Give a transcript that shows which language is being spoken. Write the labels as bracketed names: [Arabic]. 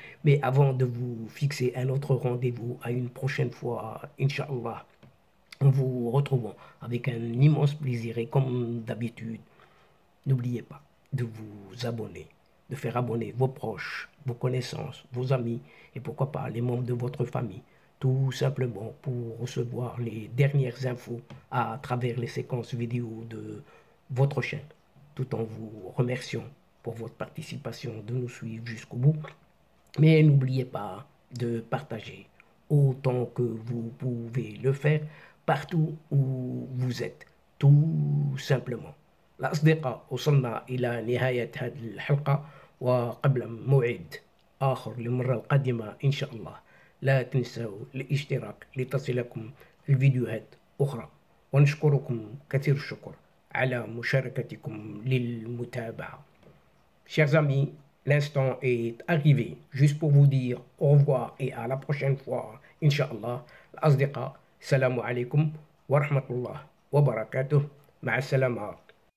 [French] Mais avant de vous fixer un autre rendez-vous à une prochaine fois, Inch'Allah, nous vous retrouvons avec un immense plaisir et comme d'habitude, n'oubliez pas de vous abonner, de faire abonner vos proches, vos connaissances, vos amis et pourquoi pas les membres de votre famille, tout simplement pour recevoir les dernières infos à travers les séquences vidéo de votre chaîne, tout en vous remerciant pour votre participation de nous suivre jusqu'au bout. Mais n'oubliez pas de partager autant que vous pouvez le faire partout où vous êtes, tout simplement. [Arabic] الأصدقاء وصلنا إلى نهاية هذه الحلقة وقبل موعد آخر للمرة القادمة إن شاء الله لا تنسوا الاشتراك لتصلكم الفيديوهات أخرى ونشكركم كثير الشكر على مشاركتكم للمتابعة. [French] Chers amis, l'instant est arrivé juste pour vous dire au revoir et à la prochaine fois, Inch'Allah. [Arabic] الأصدقاء, السلام عليكم ورحمة الله وبركاته. مع السلامة.